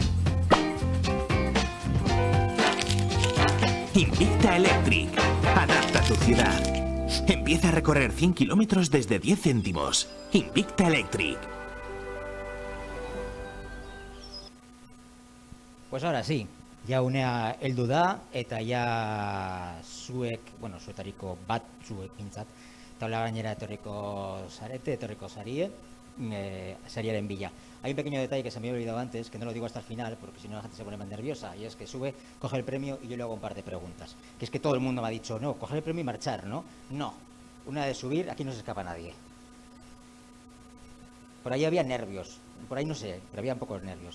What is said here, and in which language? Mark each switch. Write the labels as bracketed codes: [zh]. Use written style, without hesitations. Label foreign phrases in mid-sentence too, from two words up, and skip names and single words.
[es] Invicta Electric. Adapta tu ciudad. Empieza a recorrer 100 kilómetros desde 10 céntimos. Invicta Electric. Pues ahora sí, [eu] ja unea heldu da, eta ja zuetariko bat zuek pintzat, taula gainera etorriko zarete, etorriko zarie, sariaren bila. [es] Hay un pequeño detalle que se me había olvidado antes, que no lo digo hasta el final, porque si no la gente se pone más nerviosa, y es que sube, coge el premio y yo le hago un par de preguntas. Que es que todo el mundo me ha dicho, no, coger el premio y marchar, ¿no? No, una de subir, aquí no se escapa nadie. Por ahí había nervios. Por ahí no sé, pero había un poco de nervios.